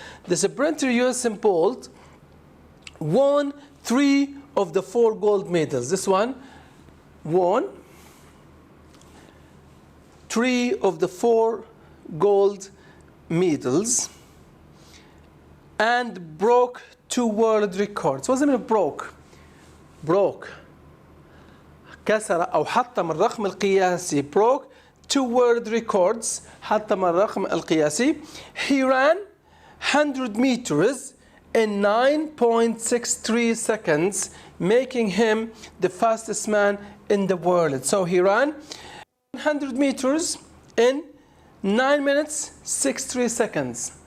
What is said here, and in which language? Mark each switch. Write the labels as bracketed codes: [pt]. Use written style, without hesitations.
[en] The sprinter Usain Bolt won 3 of the 4 gold medals. This one won 3 of the 4 gold medals and broke 2 world records. What's the meaning of broke? Broke. [ar] كسر أو حطم الرقم القياسي. [en] Broke 2 world records. [ar] حطم الرقم القياسي. [en] He ran 100 meters in 9.63 seconds, making him the fastest man in the world. So he ran 100 meters in 9 minutes 63 seconds.